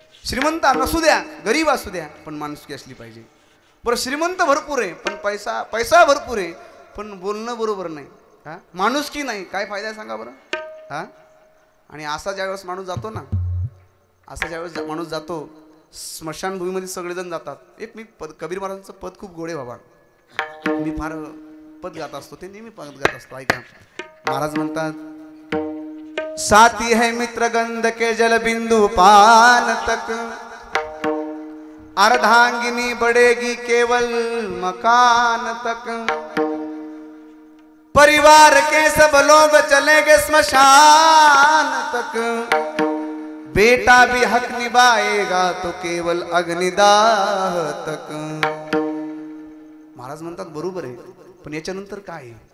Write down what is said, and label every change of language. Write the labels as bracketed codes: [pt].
[mr] श्रीमंत नसू द्या, गरीब असू द्या, पण माणुसकी असली पाहिजे. बरं, श्रीमंत भरपूर आहे पण पैसा भरपूर आहे पण बोलणं बरोबर नाही, माणुसकी नाही. काय फायदा आहे सांगा बरं? आणि असा ज्यावेळेस माणूस जातो ना, असा ज्यावेळेस माणूस जातो, स्मशानभूमीमध्ये सगळेजण जातात. एक मी कबीर महाराजांचं पद खूप गोडे बाबा, मी फार पद गात असतो, ते नेहमी पद गात असतो. ऐका, महाराज म्हणतात, [hi] साथी है मित्र गंध के जल बिंदु पान तक, अर्धांगिनी बढ़ेगी केवल मकान तक, परिवार के सब लोग चलेंगे स्मशान तक, बेटा भी हक निभाएगा तो केवल अग्निदाह तक. [mr] महाराज म्हणतात बरोबर आहे, पण याच्यानंतर काय?